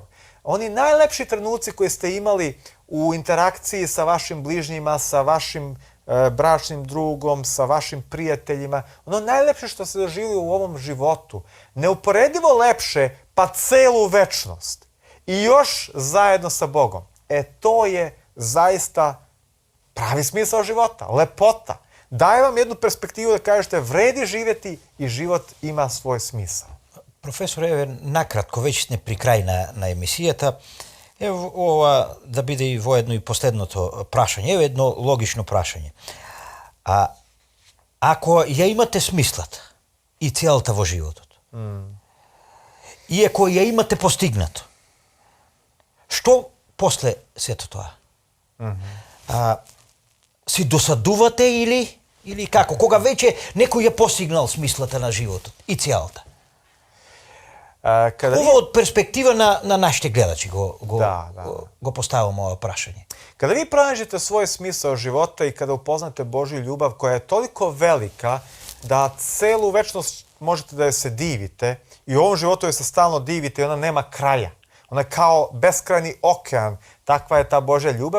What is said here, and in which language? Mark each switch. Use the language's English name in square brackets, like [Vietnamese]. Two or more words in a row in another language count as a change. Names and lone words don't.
[Serbian] Oni najlepši trenuci koje ste imali u interakciji sa vašim bližnjima, sa vašim bračnim drugom, sa vašim prijateljima, ono najlepše što ste doživjeli u ovom životu, neuporedivo lepše pa celu večnost i još zajedno sa Bogom. To je zaista pravi smisao života, lepota. Daje vam jednu perspektivu da kažete vredi živjeti i život ima svoj smisao. [Macedonian] Професор, еве накратко, веќе сме при крај на емисијата. Ево ова да биде и воедно и последното прашање. Ево едно логично прашање. Ако ја имате смислата и целата во животот, и ако ја имате постигнато, што после сето тоа? Си досадувате или како? Кога веќе некој ја постигнал смислата на животот и целата? Ова од перспектива на нашите гледачи го поставам ова прашање. [Serbian] Kada vi pronađete svoj smisao života i kada upoznate Božju ljubav koja je toliko velika da celu večnost možete da joj se divite i u ovom životu joj se stalno divite i ona nema kraja. Ona je kao beskrajni okean, takva je ta Božja ljubav.